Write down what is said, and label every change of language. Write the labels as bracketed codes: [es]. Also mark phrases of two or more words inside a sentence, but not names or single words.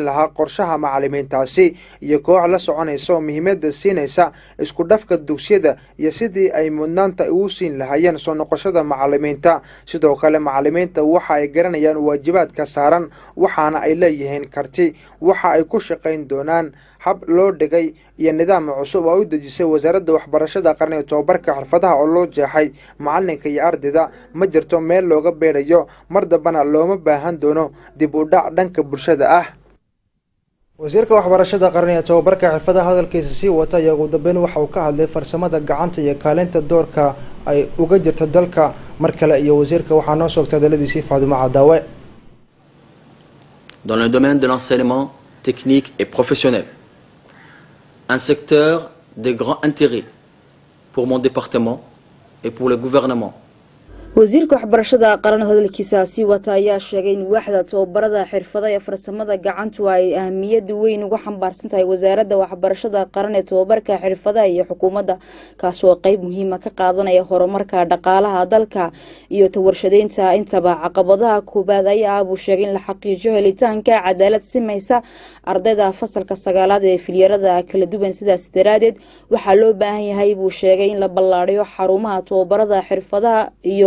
[so] lahaa qorshaha macallimiintaasi iyo koox la soconaysa muhiimadda siinaysa isku dhafka dugsiyada iyo sidii ay mudnaanta u siin lahaayeen soo noqoshada macallimiinta sidoo kale macallimiinta waxa ay garanayaan waajibaadka saaran waxaana ay leeyihiin karti waxa ay ku shaqayn doonaan hab loo dhigay iyo nidaam cusub oo u dejisay wasaaradda waxbarashada qarniga tababarka xirfadaha oo loo jeexay macallinka iyo ardayda ma jirto meel looga beerayo mar dambana looma baahan doono dib u dhac dhanka bulshada ah. wasiirka waxbarashada qarniga tababarka xirfadaha hadalkiisa sii wata ayaa ugu dambeyn waxa uu ka hadlay farsamada gacanta iyo kaalinta doorka ay uga jirto dalka mar kale iyo wasiirka waxaa noo soogtay hadaladiisii Faadumo Cadaawe. [fr] Dans le domaine de l'enseignement technique et professionnel, un secteur de grand intérêt pour mon département et pour le gouvernement. [so] wasiirka waxbarashada qaran hadalkiisa sii wata ayaa sheegay in waaxda tababarada xirfadaha iyo farsamada gacantu ay ahmiyad weyn uga xambaarsan tahay wasaaradda waxbarashada qaran ee tababarka xirfadaha iyo xukuumadda kaas oo qayb muhiim ah ka qaadanaya horumarka dhaqaalaha dalka iyo tawarshadeynta intaba caqabadaha koobaad ayaa uu sheegay in la xaqiijiyo helitaanka cadaalad simaysa ardayda fasalka 9aad ee filyarada kala duwan sidaas daraadeed waxaa loo baahan yahay buu sheegay in la ballaariyo xarumaha tababarada xirfadaha iyo